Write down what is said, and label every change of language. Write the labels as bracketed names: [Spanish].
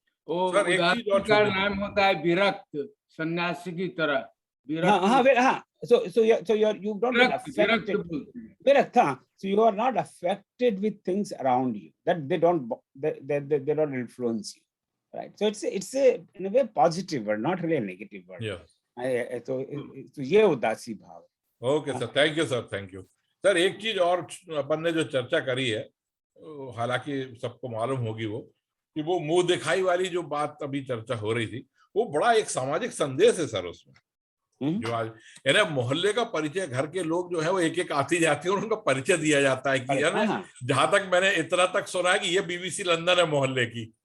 [Hindi] उदासी का नाम होता है विरक्त, सन्यासी की तरह विरक्त। [English] So you don't get affected. Virakta. So you are not affected with things around you, that they don't influence you, right? So it's a in a way positive word, not really a negative word. Yeah. [Hindi] तो ये उदासी भाव। [English] Okay sir, thank you sir, thank you sir. [Hindi] एक चीज और अपन ने जो चर्चा करी है, हालांकि सबको मालूम होगी वो, कि वो मुंह दिखाई वाली जो बात अभी चर्चा हो रही थी, वो बड़ा एक सामाजिक संदेश है सर उसमें। जो आज यानी मोहल्ले का परिचय, घर के लोग जो है वो एक एक आती जाती है और उनका परिचय दिया जाता है कि यानी जहां तक मैंने इतना तक सुना है कि ये BBC लंदन है मोहल्ले की।